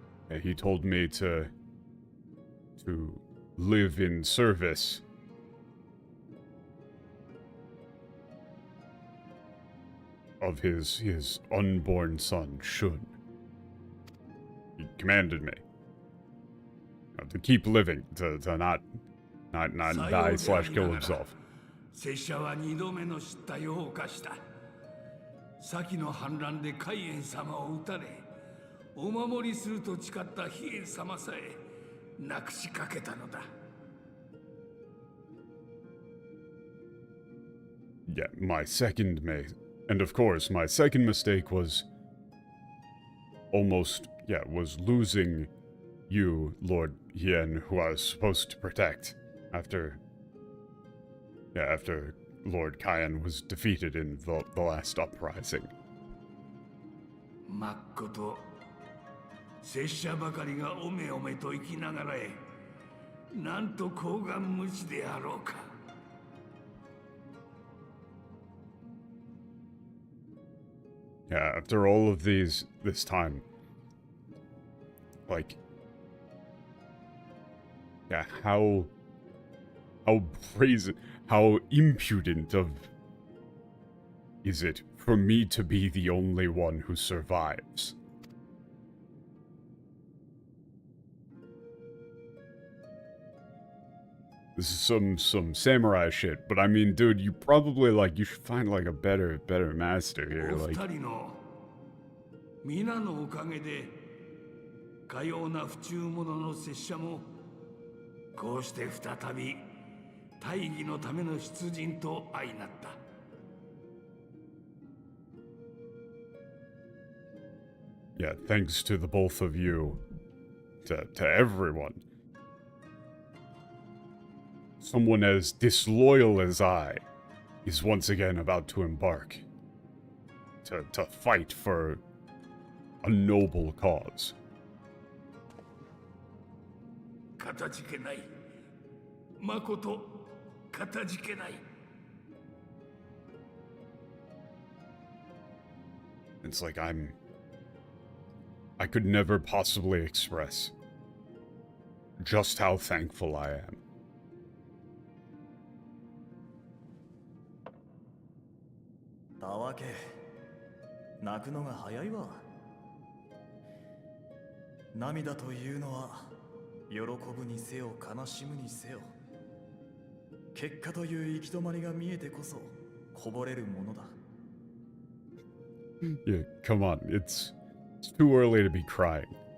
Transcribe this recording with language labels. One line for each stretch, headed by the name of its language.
English: Yeah, he told me to live in service of his unborn son, Shun. He commanded me to keep living, to not die / kill himself.
Japanese: 拙者は2度目の失態を犯した。先の反乱で海援様を撃たれ、お守りすると誓った比叡様さえなくしかけたのだ。
English: Yeah, my second and of course, my second mistake was was losing you, Lord Yen, who I was supposed to protect after Lord Kyan was defeated in the last uprising.
Japanese: まっこと、拙者ばかりがおめおめと生きながらえ、なんと厚顔無知であろうか。
English: Yeah, after all of this time, like, yeah, how brazen, how impudent is it for me to be the only one who survives? This is some samurai shit, but I mean, dude, you probably, like, you should find, like, a better master here, like...
Japanese: 皆のおかげで、かような不忠者の拙者も、こうして再び大義のための出陣と相なった。
English: Yeah, thanks to the both of you, to everyone. Someone as disloyal as I is once again about to embark to fight for a noble cause.
Japanese: かたじけない。まことかたじけない。
English: It's like I could never possibly express just how thankful I am.
Japanese: たわけ、泣くのが早いわ。涙というのは喜ぶにせよ悲しむにせよ、結果という行き止まりが見えてこそこぼれるものだ。
English: Yeah, come on, it's too early to be crying.